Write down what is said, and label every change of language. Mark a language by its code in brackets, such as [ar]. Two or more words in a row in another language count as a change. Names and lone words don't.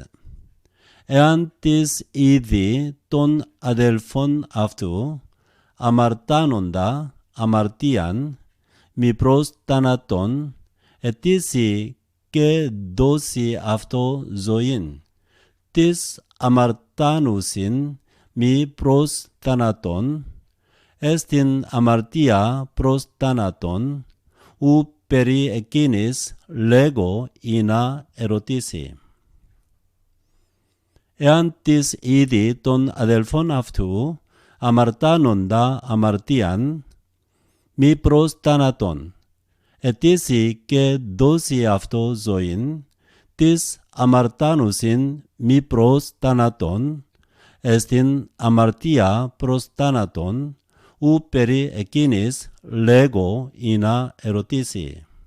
[el] Εάν της είδη των αδελφών αυτού, αμαρτάνοντα αμαρτίαν, μη προς θάνατον, αιτήσει και δώσει αυτό ζωήν, της αμαρτάνουσιν μη προς θάνατον, έστιν αμαρτία προς θάνατον, ου περί εκείνης λέγω ίνα ερωτήση. Εάν τις ίδη τον αδελφόν αυτού, αμαρτάνοντα αμαρτίαν, μη προς θάνατον, ετήσει και δώσει αυτό ζωήν, της αμαρτάνουσιν μη προς θάνατον, εστιν αμαρτία προς θάνατον, ου περί εκείνης λέγω να ερωτήσει.